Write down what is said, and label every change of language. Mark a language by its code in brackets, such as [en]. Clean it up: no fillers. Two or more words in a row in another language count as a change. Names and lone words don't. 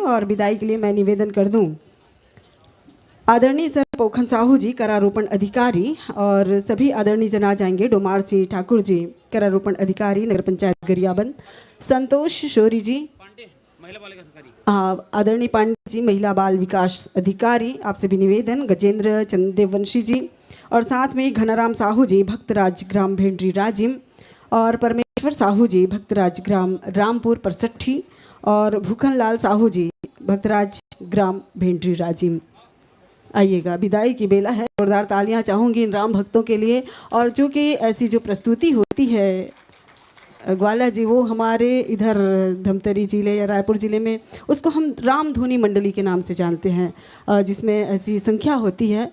[hi] और विदाई के लिए मैं निवेदन कर दूं, आदरणीय सर पोखन साहू जी करारोपण अधिकारी, और सभी आदरणीय जना जाएंगे, डोमार सिंह ठाकुर जी करारोपण अधिकारी नगर पंचायत गरियाबंद, संतोष शोरी जी आदरणीय पांडे जी महिला बाल विकास अधिकारी, आपसे भी निवेदन, गजेंद्र चंदेवंशी जी, और साथ में घनाराम साहू जी भक्तराज ग्राम भेंडरी राजिम, और परमेश्वर साहू जी भक्तराज ग्राम रामपुर परसठी, और भूखन लाल साहू जी भक्तराज ग्राम भेंडरी राजिम। आइएगा, विदाई की बेला है। जोरदार तालियां चाहूँगी इन राम भक्तों के लिए। और चूँकि ऐसी जो प्रस्तुति होती है ग्वाला जी, वो हमारे इधर धमतरी जिले या रायपुर ज़िले में उसको हम रामधुनी मंडली के नाम से जानते हैं, जिसमें ऐसी संख्या होती है।